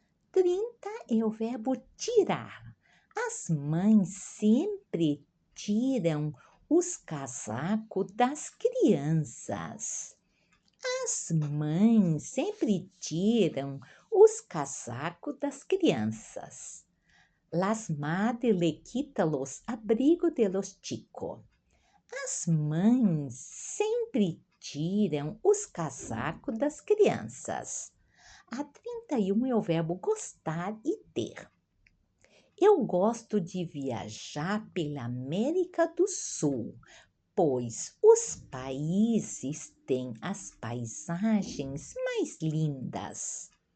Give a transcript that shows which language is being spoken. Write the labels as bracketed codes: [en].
[pt] 30 é o verbo tirar. As mães sempre tiram os casacos das crianças. As mães sempre tiram os casacos das crianças. [es] Las madres le quitan los abrigos de los chicos. [pt] As mães sempre tiram os casacos das crianças. A 31 é o verbo gostar e ter. Eu gosto de viajar pela América do Sul, pois os países têm as paisagens mais lindas.